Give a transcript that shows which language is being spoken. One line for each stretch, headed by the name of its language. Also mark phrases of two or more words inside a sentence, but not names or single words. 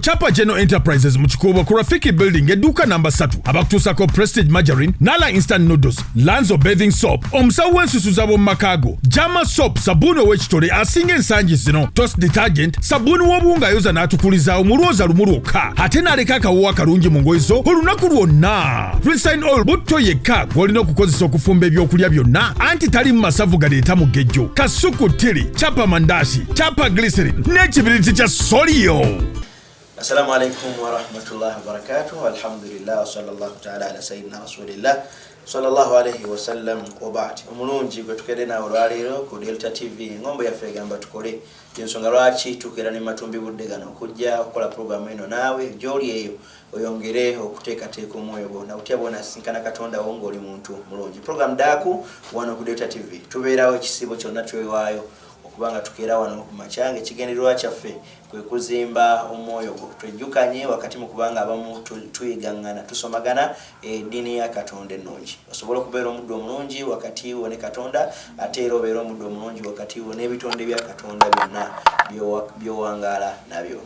Ganda: Chapa General Enterprises Muchikobo ku Rafiki Building eduka namba 3 abakutusako Prestige Margarine, Nala Instant Noodles, Lanzo Bathing Soap, omusawo w'ensusu z'ab'omu Makago, Jama Soap, sabuni ow'ekitole asinga ensangi zino, Toast Detergent, sabuni w'obuwunga ayoza n'atukuliza omulwoza lumu lwokka, ate n'aleka akawuwa kalungi mu ngoye zo olunaku lwonna. Resign Oil butto yekka gw'olina okukozesa okufumba ebyokulya byonna, anti tali mu masavu galeeta mugejjo, kasuku tiri, chapa mandashi, chapa glycerin n'ekibiriti kya Solio.
Arabic: السلام عليكم ورحمة الله وبركاته. الحمد لله وصلى الله تعالى على سيدنا رسول الله صلى الله عليه وسلم وبعد.
Ganda: Omulungi gwe tukedde nawe olwaleero ku Delta TV ngombo yaffe egamba tukole ensonga lwaki tukeera ne matumbi budde gano okujja okukola programu eno naawe gy'oli eyo oyongere okuteekateeka omwoyo gwo nawutya bona sinkana Katonda wo ng'oli muntu mulungi. Programu daaku wano ku Delta TV tubeerawo ekisibo kyonna twewaayo okubanga tukeera wano ku machange kigendererwa kyaffe kwe kuzimba omwoyo gwo twejjukanye wakati mu kubanga abamu tuyigangana tusomagana eddiini ya Katonda ennungi osobola okubeera omuddu omulungi wakati wo ne Katonda ate era obeera omuddu omulungi wakati wo n'ebitonde bya Katonda byonna byowangaala nabyo.